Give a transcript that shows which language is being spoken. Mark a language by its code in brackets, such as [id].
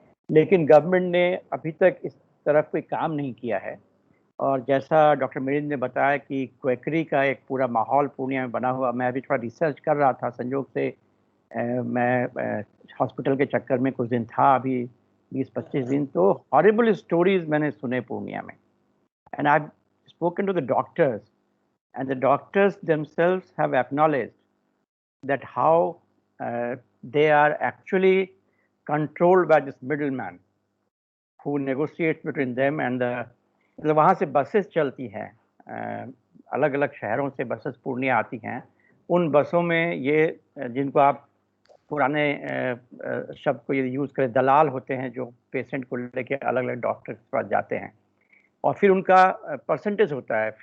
[hi] लेकिन गवर्नमेंट ने अभी तक इस तरफ कोई काम नहीं किया है. और जैसा डॉक्टर मिलिंद ने बताया कि क्वेकरी का एक पूरा माहौल पूर्णिया में बना हुआ. मैं अभी थोड़ा रिसर्च कर रहा था, संयोग से मैं हॉस्पिटल के चक्कर में कुछ दिन था, अभी 20-25 दिन, तो हॉरिबल स्टोरीज मैंने सुने पूर्णिया में. [en] And I have spoken to the doctors, and the doctors themselves have acknowledged that how they are actually controlled by this middleman who negotiates between them and the. [hi] मतलब वहाँ से बसेस चलती हैं, अलग अलग शहरों से बसेस पूर्णिया आती हैं. उन बसों में ये, जिनको आप पुराने शब्द को ये यूज़ करें, दलाल होते हैं, जो पेशेंट को लेके अलग अलग डॉक्टर के पास जाते हैं, और फिर उनका परसेंटेज होता है.